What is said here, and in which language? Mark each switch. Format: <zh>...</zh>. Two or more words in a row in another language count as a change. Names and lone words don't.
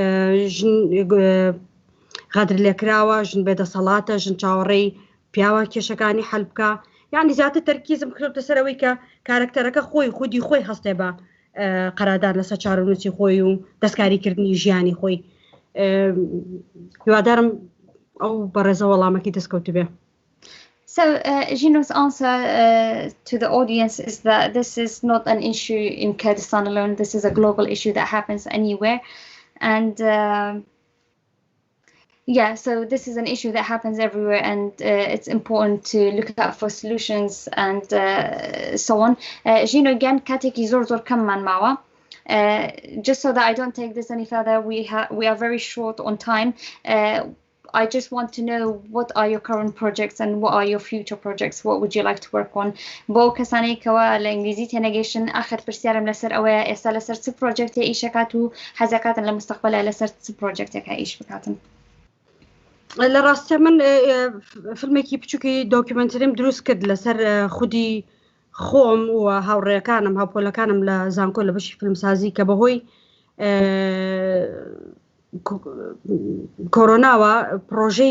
<ckb>غەدر لێکراوە ژن بێدەسەڵاتە ژن چاوەڕێی پیاوە کێشەکانی حەل بکە یعنی زیاتر تەرکیزم کردوتە سەرەوەی کە کارکتەرەکە خودی خۆی هەستێ بە قەرادان لەسەر چارەنووسی خۆی و دەستکاریکردنی ژیانی خۆی هیوادارم ئەو بەڕێزە وەڵامەکەی دەستکەوت بێ.</ckb> <en>So Zhino's answer to the audience is that this is not an issue in Kurdistan alone. This is a global issue that happens anywhere. And so this is an issue that happens everywhere, and it's important to look out for solutions and so on. Zhino again</en> <ckb>kateki zor kam man mawa.</ckb> <en>Just so that I don't take this any further, we are very short on time. I just want to know what are your current projects and what are your future projects. What would you like to work on?</en> <ckb>بۆ کەسانی کەوا لە ئینگلیزی تێنەگەیشتن ئاخر پرسیارم لەسەر ئەوەیە ئێستا لەسەر چ پرۆجێکتێ ئیشەکات و حەزەکاتن لە مستەقبەلا لەسەر چ پرۆجێکتێکە ئیش بکاتن؟ لە ڕاستە من فیلمێکی بچووکی دۆکیومنتریم دروست کرد لەسەر خودی خۆم و هاوڕێیەکانم هاوپۆلەکانم لە زانکۆ لە بەشی فیلمسازی کە بەهۆی کۆرۆناوە پرۆژەی</ckb>